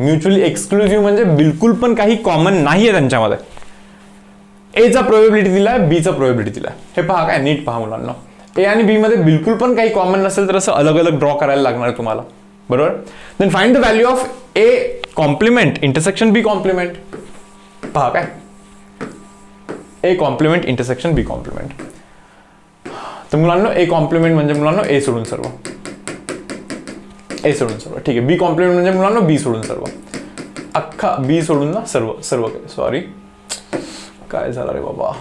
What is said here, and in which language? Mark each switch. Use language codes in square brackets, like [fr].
[mr] Mutually exclusive म्हणजे बिलकुल पण काही कॉमन नाहीये त्यांच्यामध्ये. A चा प्रोबॅबिलिटी दिलाय, B चा प्रोबॅबिलिटी दिलाय. हे पहा काय, नीट पहा मुलांना. A आणि B मध्ये बिलकुल पण काही कॉमन नसेल तर असं अलग अलग ड्रॉ करायला लागणार आहे तुम्हाला, बरोबर. [en] Then find the value of A complement intersection B complement. [mr] पहा काय, A complement intersection B complement. तर मुलांना A कॉम्प्लिमेंट म्हणजे मुलांना A सोडून सर्व, A सोडून सर्व. ठीक आहे, B कॉम्प्लिमेंट म्हणजे मुलांना B सोडून सर्व, अख्खा B सोडून ना सर्व सॉरी काय झालं रे बाबा.